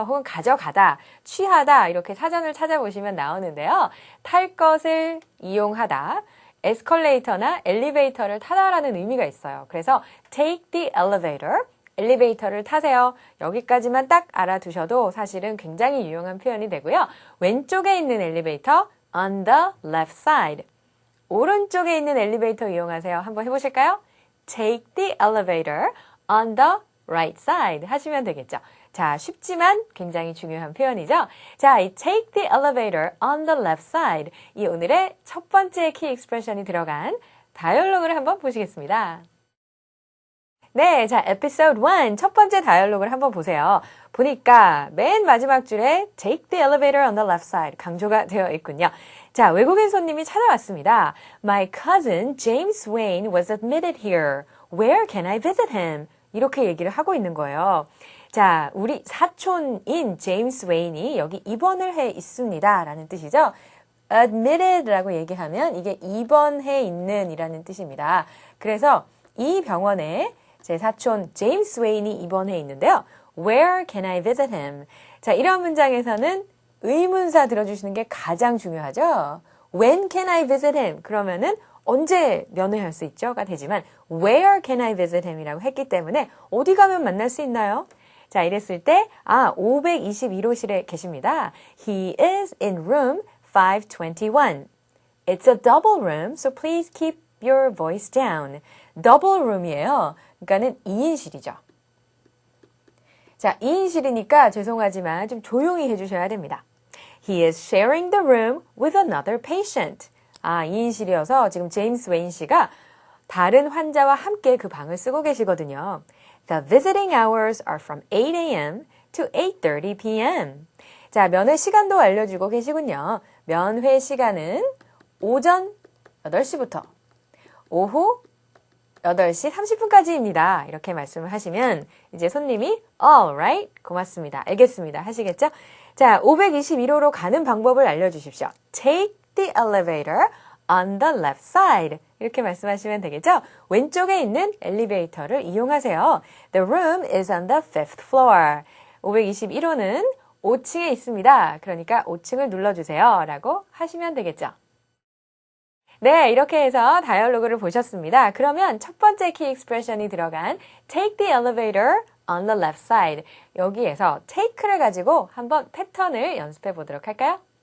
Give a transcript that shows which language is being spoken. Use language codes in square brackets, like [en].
[ko] 혹은 가져가다, 취하다 이렇게 사전을 찾아보시면 나오는데요. 탈 것을 이용하다, 에스컬레이터나 엘리베이터를 타다라는 의미가 있어요. 그래서 [en] take the elevator, [ko] 엘리베이터를 타세요. 여기까지만 딱 알아두셔도 사실은 굉장히 유용한 표현이 되고요. 왼쪽에 있는 엘리베이터, [en] on the left side. [ko] 오른쪽에 있는 엘리베이터 이용하세요. 한번 해보실까요? [en] Take the elevator on the right side [ko] 하시면 되겠죠. 자, 쉽지만 굉장히 중요한 표현이죠. 자, 이 [en] take the elevator on the left side [ko] 이 오늘의 첫 번째 키 익스프레션이 들어간 다이얼로그를 한번 보시겠습니다. 네, 자, 에피소드 1 첫 번째 다이얼로그를 한번 보세요. 보니까 맨 마지막 줄에 [en] take the elevator on the left side [ko] 강조가 되어 있군요. 자, 외국인 손님이 찾아왔습니다. [en] My cousin James Wayne was admitted here. Where can I visit him? [ko] 이렇게 얘기를 하고 있는 거예요. 자, 우리 사촌인 제임스 웨인이 여기 입원을 해 있습니다. 라는 뜻이죠. admitted라고 얘기하면 이게 입원해 있는 이라는 뜻입니다. 그래서 이 병원에 제 사촌 제임스 웨인이 입원해 있는데요. [en] Where can I visit him? [ko] 자, 이런 문장에서는 의문사 들어주시는 게 가장 중요하죠. [en] When can I visit him? [ko] 그러면은 언제 면회할 수 있죠?가 되지만 [en] Where can I visit him? [ko] 이라고 했기 때문에 어디 가면 만날 수 있나요? 자, 이랬을 때 521호실에 계십니다. [en] He is in room 521. It's a double room, so please keep your voice down. [ko] double room이에요. 그러니까는 2인실이죠. 자, 2인실이니까 죄송하지만 좀 조용히 해주셔야 됩니다. [en] He is sharing the room with another patient. [ko] 2인실이어서 지금 제임스 웨인 씨가 다른 환자와 함께 그 방을 쓰고 계시거든요. [en] The visiting hours are from 8 a.m. to 8:30 p.m. [ko] 자, 면회 시간도 알려주고 계시군요. 면회 시간은 오전 8시부터 오후 8시 30분까지입니다. 이렇게 말씀을 하시면 이제 손님이 All right, 고맙습니다. 알겠습니다. 하시겠죠? 자, 521호로 가는 방법을 알려주십시오. [en] Take the elevator on the left side. [ko] 이렇게 말씀하시면 되겠죠? 왼쪽에 있는 엘리베이터를 이용하세요. [en] The room is on the 5th floor. [ko] 521호는 5층에 있습니다. 그러니까 5층을 눌러주세요. 라고 하시면 되겠죠? 네, 이렇게 해서 다이얼로그를 보셨습니다. 그러면 첫 번째 키 익스프레션이 들어간 [en] take the elevator on the left side. [ko] 여기에서 take를 가지고 한번 패턴을 연습해 보도록 할까요?